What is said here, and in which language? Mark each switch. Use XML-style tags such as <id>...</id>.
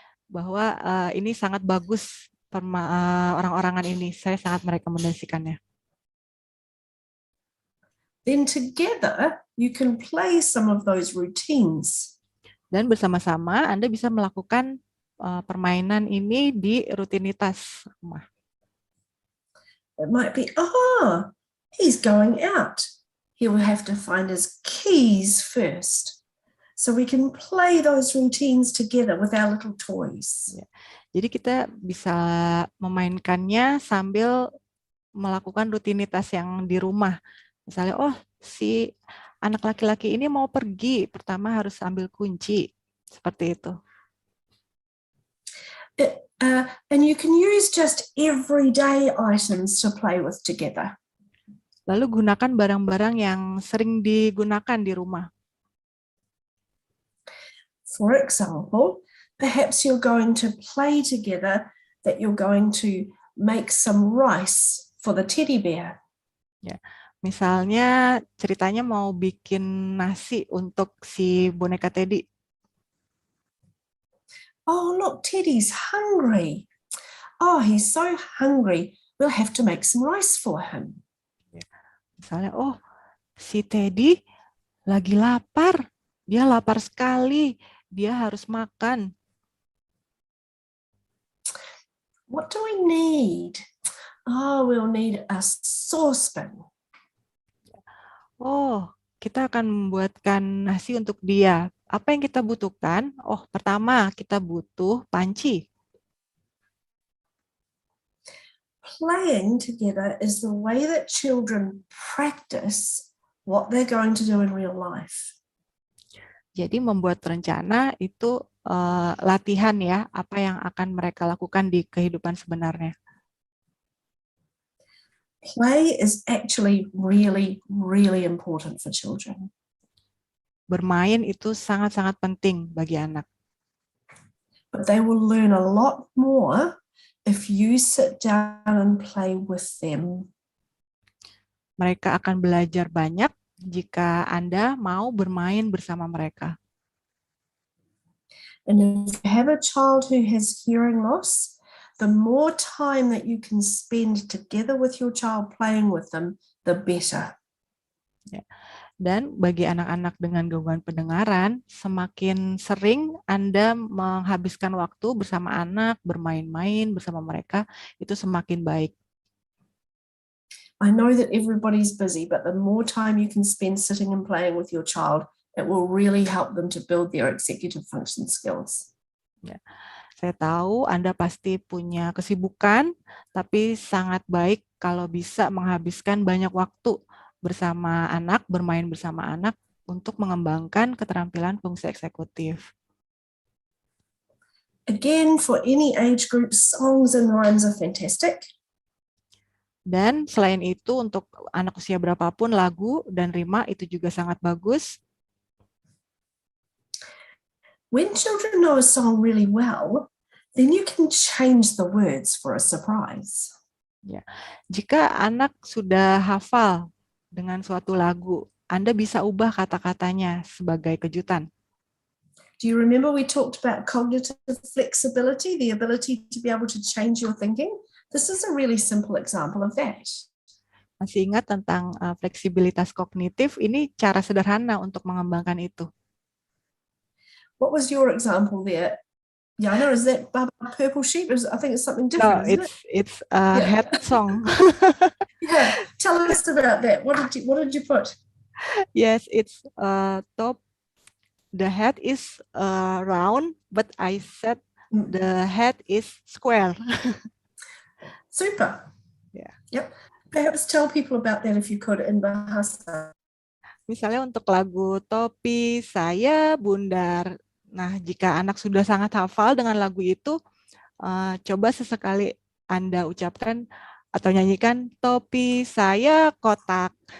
<id>Bahwa ini sangat bagus orang-orangan ini, saya sangat merekomendasikannya.</id> <en>Then together you can play some of those routines.</en> <id>Dan bersama-sama Anda bisa melakukan permainan ini di rutinitas rumah.</id> <en>It might be, he's going out. He will have to find his keys first. So we can play those routines together with our little toys.</en> <id>Ya. Jadi kita bisa memainkannya sambil melakukan rutinitas yang di rumah. Misalnya, si anak laki-laki ini mau pergi, pertama harus ambil kunci. Seperti itu.</id> <en>And you can use just everyday items to play with together.</en> <id>Lalu gunakan barang-barang yang sering digunakan di rumah.</id> <en>For example, perhaps you're going to play together that you're going to make some rice for the teddy bear.</en> <id>Ya, misalnya ceritanya mau bikin nasi untuk si boneka Teddy.</id> <en>Oh, look, Teddy's hungry. Oh, he's so hungry. We'll have to make some rice for him.</en> <id>Ya, misalnya, si Teddy lagi lapar. Dia lapar sekali. Dia harus makan.</id> <en>What do we need? Oh, we'll need a saucepan.</en> <id>Oh, kita akan membuatkan nasi untuk dia. Apa yang kita butuhkan? Oh, pertama kita butuh panci.</id> <en>Playing together is the way that children practice what they're going to do in real life.</en> <id>Jadi membuat rencana itu latihan ya, apa yang akan mereka lakukan di kehidupan sebenarnya.</id> <en>Play is actually really, really important for children.</en> <id>Bermain itu sangat-sangat penting bagi anak.</id> <en>But they will learn a lot more if you sit down and play with them.</en> <id>Mereka akan belajar banyak jika Anda mau bermain bersama mereka.</id> <en>And if you have a child who has hearing loss, the more time that you can spend together with your child playing with them, the better.</en> <id>Ya. Dan bagi anak-anak dengan gangguan pendengaran, semakin sering Anda menghabiskan waktu bersama anak, bermain-main bersama mereka, itu semakin baik.</id> <en>I know that everybody's busy, but the more time you can spend sitting and playing with your child, it will really help them to build their executive function skills.</en> <id>Ya. Saya tahu Anda pasti punya kesibukan, tapi sangat baik kalau bisa menghabiskan banyak waktu bersama anak, bermain bersama anak untuk mengembangkan keterampilan fungsi eksekutif.</id> <en>Again, for any age group, songs and rhymes are fantastic.</en> <id>Dan selain itu untuk anak usia berapapun lagu dan rima itu juga sangat bagus.</id> <en>When children know a song really well, then you can change the words for a surprise.</en> <id>Ya. Jika anak sudah hafal dengan suatu lagu, Anda bisa ubah kata-katanya sebagai kejutan.</id> <en>Do you remember we talked about cognitive flexibility, the ability to be able to change your thinking? This is a really simple example of that.</en> <id>Masih ingat tentang fleksibilitas kognitif? Ini cara sederhana untuk mengembangkan itu.</id> <en>What was your example there? Yana, is that Purple Sheep? I think it's something No, different, isn't it? it's a Yeah. head song. Yeah, tell us about that. What did you put? Yes, it's top. The head is round, but I said the head is square. Super. Yeah. Yep. Perhaps tell people about that if you could in Bahasa.</en> <id>Misalnya untuk lagu Topi Saya Bundar. Nah, jika anak sudah sangat hafal dengan lagu itu, coba sesekali Anda ucapkan atau nyanyikan Topi Saya Kotak.</id>